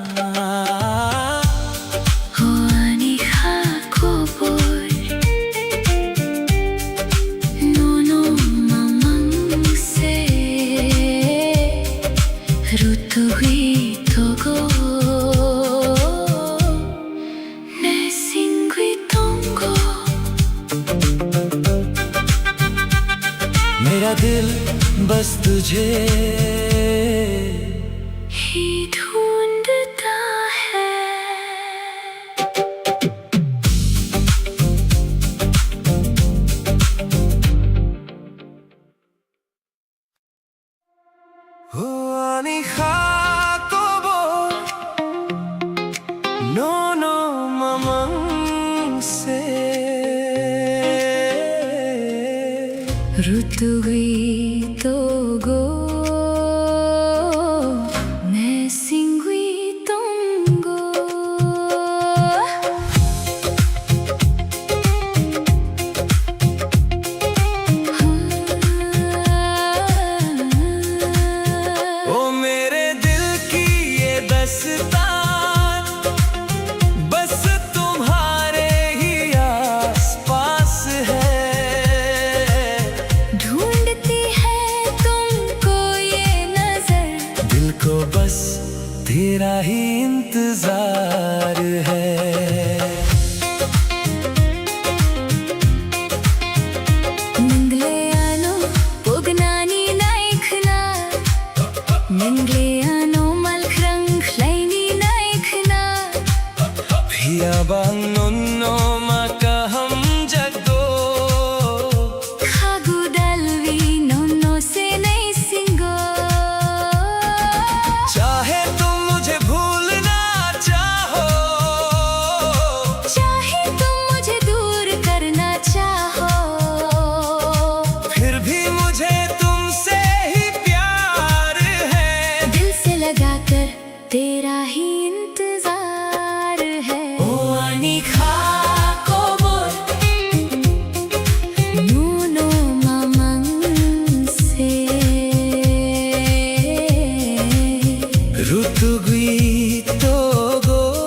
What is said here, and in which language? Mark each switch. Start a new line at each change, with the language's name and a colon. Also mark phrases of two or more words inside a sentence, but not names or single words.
Kok Borok: Hoani hakobor nono mamang se rutuhi togo ne singui tongo।
Hindi: मेरा दिल बस तुझे ही ढूंढता है।
Kok Borok: Hoani hakobor nono mamang se Rutugui togo ne singui tongo।
Hindi: ओ मेरे दिल की ये दस्तान बस तुम्हारे ही आस पास है। ढूंढती है तुमको ये नजर, दिल को बस तेरा ही इंतजार है।
Kok Borok: Ningleano pugnani naikhna, Ningleano malkrang kleini naikhna। Hiyabang nonno makaham jagdo Khagudalvi nono se nahi singo।
Hindi: चाहे तुम मुझे भूलना चाहो, चाहे तुम मुझे दूर करना चाहो, फिर भी मुझे तुमसे ही प्यार है। दिल से लगाकर तेरा ही इंतजार है।
Kok Borok: Hoani hakobor nono mamang se rutugui togo